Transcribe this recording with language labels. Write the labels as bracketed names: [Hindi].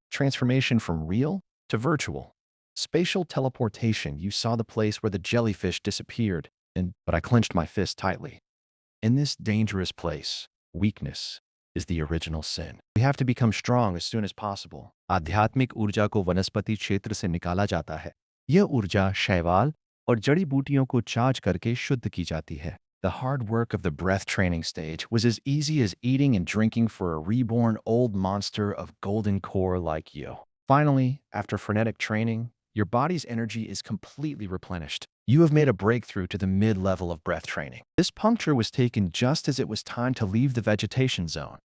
[English] Transformation from real to virtual. Spatial teleportation. You saw the place where the jellyfish disappeared, but I clenched my fist tightly. In this dangerous place, weakness is the original sin. We have to become strong as soon as possible. [Hindi] आध्यात्मिक ऊर्जा को वनस्पति क्षेत्र से निकाला जाता है. यह ऊर्जा शैवाल और जड़ी बूटियों को चार्ज करके शुद्ध की जाती है. [English] The hard work of the breath training stage was as easy as eating and drinking for a reborn old monster of golden core like you. Finally, after frenetic training, your body's energy is completely replenished. You have made a breakthrough to the mid-level of breath training. This puncture was taken just as it was time to leave the vegetation zone.